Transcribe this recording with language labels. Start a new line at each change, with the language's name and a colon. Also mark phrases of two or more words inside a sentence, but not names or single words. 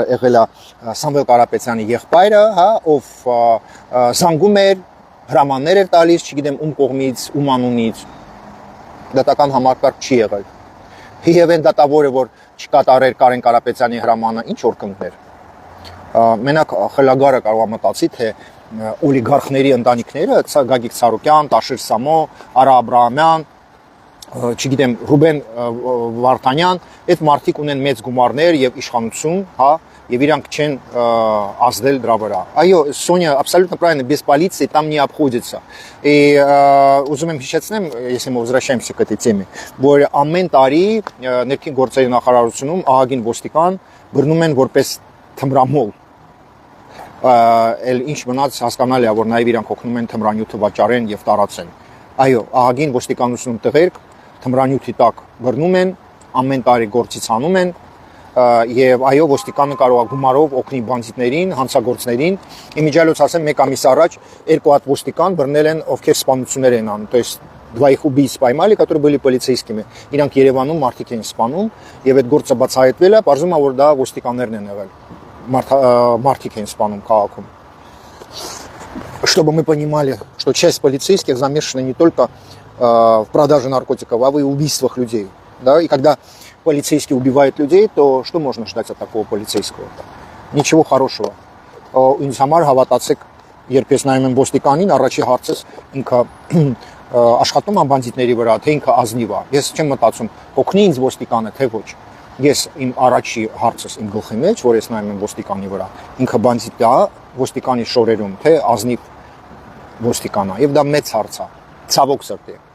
Armenian: եղել է Սամվել Կարապետյանի եղբայրը, հա, ով զանգում էր, հրամաններ էր տալիս, չգիտեմ ում կողմից, ում անունից, դատական համակարգ չի եղել։ Եվ այն դատավորը, որ չկատարեր Կարեն Կարապետյանի հրամանը, ինչ որ կընկներ։ Մենակ խելագարը կարող է մտածի, թե օլիգարխների ընտանիքները, Գագիկ Ցարոկյան, Տաշիր Սամո, Արա Աբրահամյան, չգիտեմ, Ռուբեն Վարդանյան, այդ մարդիկ ունեն մեծ գումարներ եւ իշխանություն, հա, եւ իրանք չեն ազդել դրա վրա։ Այո, Սոնյա
Russian: абсолютно правильно, без полиции там не обходится.
Armenian: И ուզում եմ հիշեցնեմ,
Russian: если мы возвращаемся к этой теме,
Armenian: որ ամեն տարի ներքին գործերի նախարարությունում ահագին ոստիկան բռնում են որպես թմրամոլ։ Էլ ինչ մնաց հասկանալի է, որ նաև իրանք օգնում են թմրանյութը վաճառեն եւ տարածեն։ Այո, ահագին ոստիկանությունում տղերք թմրանյութի տակ բռնում են, ամեն տարի գործից անում են եւ այո ոստիկանը կարող է գումարով օգնի բանդիտներին, հանցագործներին։ Իմիջիալոց ասեմ 1 ամիս առաջ 2 հատ ոստիկան բռնել են, ովքեր սպանություններ են անում,
Russian: то есть двоих убийц поймали, которые были полицейскими։
Armenian: Իրանք Երևանում մարդիկ են սպանում եւ այդ գործը բացահայտվել է, բարձում է որ դա ոստիկաններն են եղել։ Մարդիկ են սպանում քաղաքում։
Russian: Чтобы мы понимали, что часть полицейских замешана не только в продаже наркотиков, а в убийствах людей, да? И когда полицейский убивает людей, то что можно ждать от такого полицейского? Ничего хорошего.
Armenian: Ինձ համար հավատացեք, երբ ես նայում եմ ոստիկանին, առաջի հարցս ինքը աշխատում է բանդիտների վրա, թե ինքը ազնիվ է։ Ես չեմ մտածում, օգնի ինձ ոստիկանը, թե ոչ։ Ես իմ առաջի հարցս իմ գլխի մեջ, որ ես նայում եմ ոստիկանի վրա, ինքը բանդիտ է ոստիկանի շորերում, թե ազնիվ ոստիկան է։ Եվ դա մեծ հարց է, ցավոք սրտի։